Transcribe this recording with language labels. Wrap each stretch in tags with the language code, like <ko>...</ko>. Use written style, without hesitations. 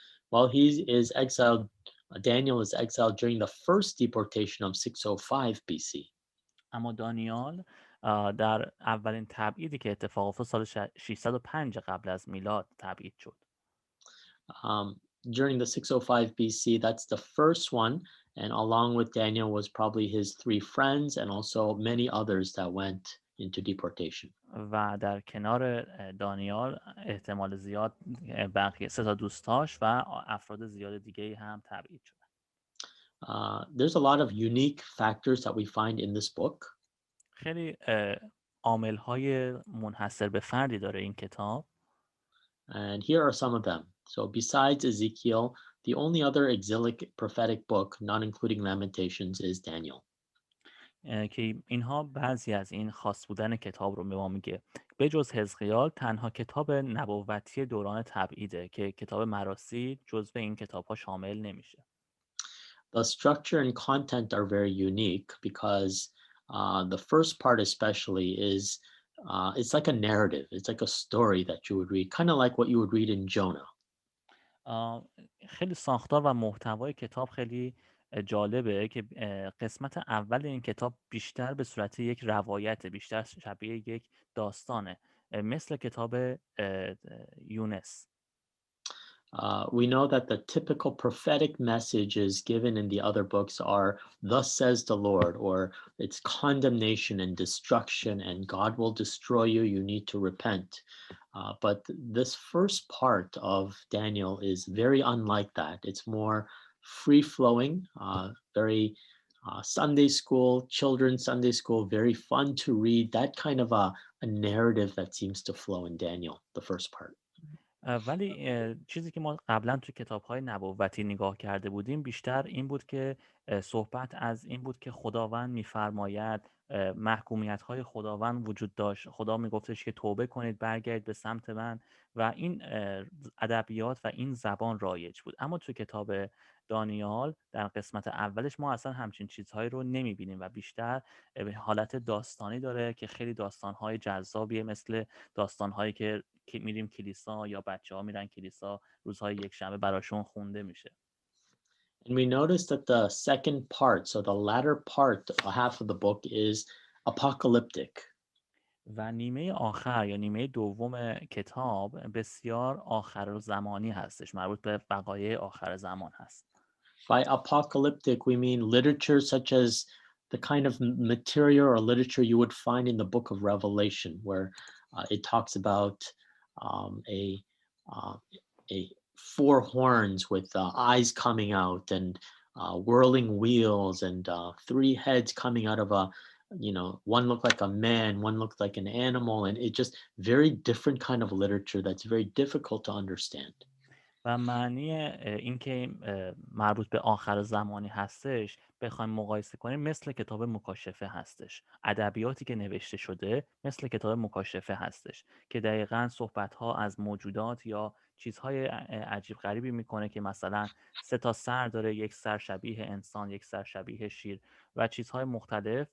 <en>While he is exiled, Daniel is exiled during the first deportation of 605 BC.</en> <fa>اما دانیال در اولین تبعیدی که اتفاق افتاد سال 605 قبل از میلاد تبعید شد.</fa> <en>During the 605 BC, that's the first one, and along with Daniel was probably his three friends and also many others that went into deportation.</en> <fa>و در کنار دانیال احتمال زیاد بقیه 3 تا دوستاش و افراد زیاد دیگه هم تبعید شدن.</fa> <en>There's a lot of unique factors that we find in this book.</en> <fa>خیلی عامل‌های منحصر به فردی داره این کتاب.</fa> <en>And here are some of them. So besides Ezekiel, the only other exilic prophetic book, not including Lamentations, is Daniel.</en> <fa>که اینها بعضی از این خاص بودن کتاب رو به ما میگه. به جز حزقیال تنها کتاب نبوتی دوران تبعیده که کتاب مراثی جزو این کتاب‌ها شامل نمیشه.</fa> <en>The structure and content are very unique because the first part especially is it's like a narrative. It's like a story that you would read, kind of like what you would read in Jonah.</en> <fa>خیلی ساختار و محتوای کتاب خیلی جالبه که قسمت اول این کتاب بیشتر به صورت یک روایت، بیشتر شبیه یک داستانه، مثل کتاب یونس.</fa> <en>We know that the typical prophetic messages given in the other books are, Thus says the Lord, or it's condemnation and destruction, and God will destroy you. You need to repent. But this first part of Daniel is very unlike that. It's more free flowing, very Sunday school, children's Sunday school, very fun to read, that kind of a narrative that seems to flow in Daniel, the first part.</en> <fa>ولی چیزی که ما قبلا تو کتاب‌های نبوتی نگاه کرده بودیم بیشتر این بود که صحبت از این بود که خداوند می‌فرماید، محکومیت‌های خداوند وجود داشت. خدا میگفتش که توبه کنید، برگردید به سمت من، و این ادبیات و این زبان رایج بود. اما تو کتاب دانیال در قسمت اولش ما اصلا همچین چیزهایی رو نمی‌بینیم و بیشتر حالت داستانی داره که خیلی داستان‌های جذابیه، مثل داستان‌هایی که میریم کلیسا یا بچه‌ها میرن کلیسا روزهای یکشنبه براشون خونده میشه.</fa> <en>And we notice that the second part, so the latter part, half of the book is apocalyptic.</en> <fa>و نیمه آخر یا نیمه دوم کتاب بسیار آخر زمانی هستش، مربوط به وقایع آخر زمان هست.</fa> <en>By apocalyptic, we mean literature such as the kind of material or literature you would find in the book of Revelation, where it talks about um, a, uh, a four horns with eyes coming out and whirling wheels and three heads coming out of a, one looked like a man, one looked like an animal, and it just very different kind of literature that's very difficult to understand.</en> <fa>و معنی این که مربوط به آخر زمانی هستش بخوایم مقایسه کنیم مثل کتاب مکاشفه هستش. ادبیاتی که نوشته شده مثل کتاب مکاشفه هستش که دقیقاً صحبت‌ها از موجودات یا چیزهای عجیب غریبی میکنه که مثلا 3 سر داره، یک سر شبیه انسان، یک سر شبیه شیر و چیزهای مختلف.</fa>